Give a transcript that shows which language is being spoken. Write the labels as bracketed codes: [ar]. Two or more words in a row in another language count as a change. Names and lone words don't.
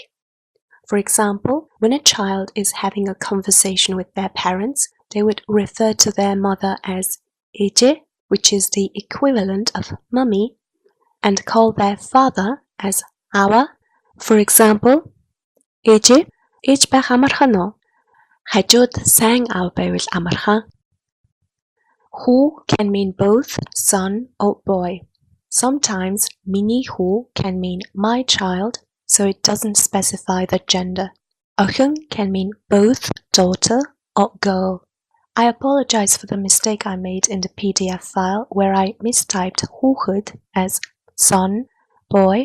[en] For example, when a child is having a conversation with their parents, they would refer to their mother as ece, which is the equivalent of mummy, and call their father as awa. For example, ece, [mn] ээж байх амархан уу? Хажууд сайн аав байвал амархан. [en] Хүү can mean both son or boy. Sometimes [mn] миний хүү [en] can mean my child, so it doesn't specify the gender. Охин can mean both daughter or girl. I apologize for the mistake I made in the PDF file where I mistyped 호hud as son, boy.